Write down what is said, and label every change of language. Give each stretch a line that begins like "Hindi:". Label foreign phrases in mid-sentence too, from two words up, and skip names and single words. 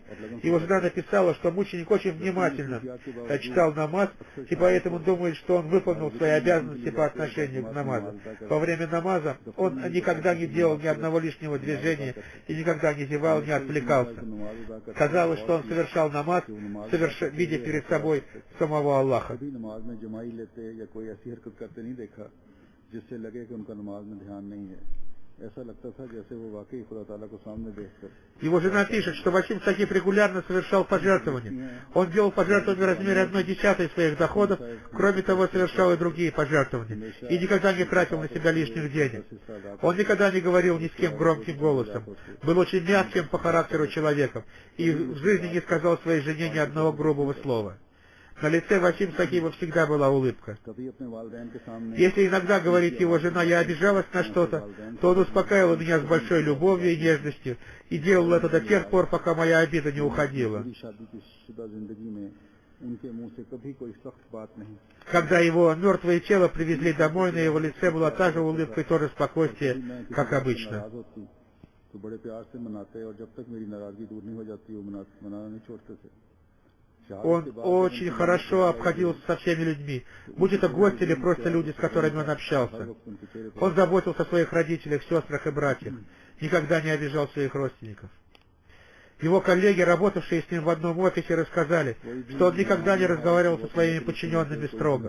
Russian: Его жена написала, что мученик очень внимательно читал намаз, и поэтому думает, что он выполнил свои обязанности по отношению к намазу. Во время намаза он никогда не делал ни одного лишнего движения и никогда не зевал, не отвлекался. Казалось, что он совершал намаз, видя перед собой самого Аллаха.
Urdu: جس سے لگے کہ ان کا نماز میں دھیان نہیں ہے، ایسا لگتا تھا جیسے وہ واقعی خدا تعالیٰ کو سامنے دیکھ کر.
Russian: Его жена пишет, что Васим Сахиб регулярно совершал пожертвования. Он делал пожертвования в размере 1/10 своих доходов, кроме того, совершал и другие пожертвования, и никогда не тратил на себя лишних денег. Он никогда не говорил ни с кем громким голосом, был очень мягким по характеру человеком, и в жизни не сказал своей жене ни одного грубого слова. На лице Васим Сахиба всегда была улыбка. Если иногда, говорит его жена, я обижалась на что-то, то он успокаивал меня с большой любовью и нежностью и делал это до тех пор, пока моя обида не уходила.
Urdu: ان کے منہ سے کبھی کوئی سخت بات نہیں.
Russian: Когда его мертвое тело привезли домой, на его лице была та же улыбка и то же спокойствие, как обычно.
Urdu: تو بڑے پیار سے مناتے اور جب تک میری ناراضگی دور نہیں ہو جاتی وہ منانا نہیں چھوڑتے تھے.
Russian: Он очень хорошо обходился со всеми людьми, будь это гости или просто люди, с которыми он общался. Он заботился о своих родителях, сестрах и братьях, никогда не обижал своих родственников. Его коллеги, работавшие с ним в одном офисе, рассказали, что он никогда не разговаривал со своими подчиненными строго.